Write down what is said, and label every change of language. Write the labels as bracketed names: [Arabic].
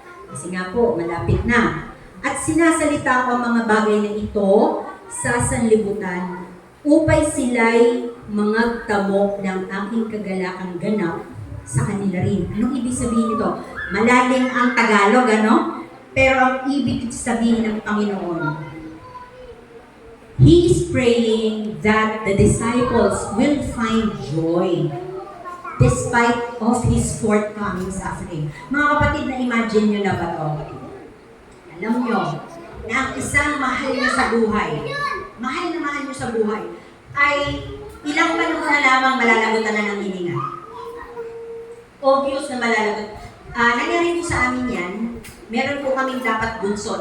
[Filipino] Kasi nga po, malapit na. At sinasalita ko ang mga bagay na ito sa sanlibutan upay sila'y mangagtamo ng aking kagalakang ganap sa kanila rin. Anong ibig sabihin nito? Malalim ang Tagalog, ano? Pero ang ibig sabihin ng Panginoon, [English] He is praying that the disciples will find joy despite of His forthcoming suffering. [Filipino] Mga kapatid, na-imagine nyo na ba ito? Alam nyo, na ang isang mahal nyo sa buhay, mahal nyo sa buhay, ay ilang panahon na lamang malalagutan na ng hininga. Obvious na malalagot. Nangyari po sa amin yan, meron po kaming dapat bunso.